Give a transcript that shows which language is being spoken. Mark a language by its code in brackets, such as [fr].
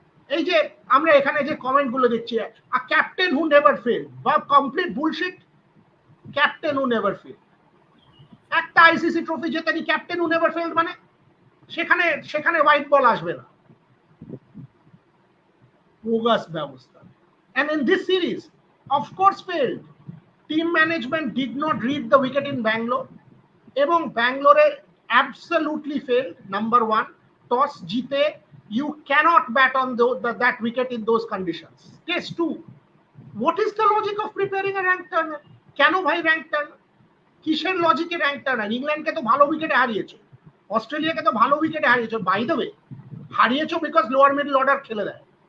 [bn] এই যে আমরা এখানে যে কমেন্ট গুলো দেখছি, [en] captain who never fail [bn] বা complete bullshit, captain who never fail. একটা ICC trophy জেতেনি, [en] captain who never failed, [bn] মানে সেখানে সেখানে হোয়াইট বল আসবে না, বোগাস ব্যবস্থা। [en] And in this series, of course failed. Team management did not read the wicket in Bangalore, [bn] এবং ব্যাঙ্গালোরে [en] absolutely failed. Number one, toss জিতে you cannot bat on that wicket in those conditions. Case two, what is the logic of preparing a rank turner? [bn] কেন ভাই rank Turner? কিসের লজিকে rank Turner? ইংল্যান্ডকে তো ভালো উইকেটে হারিয়েছো, অস্ট্রেলিয়াকে তো ভালো উইকেটে হারিয়েছো, [en] by the way [bn] হারিয়েছো because lower middle order খেলে দেয়।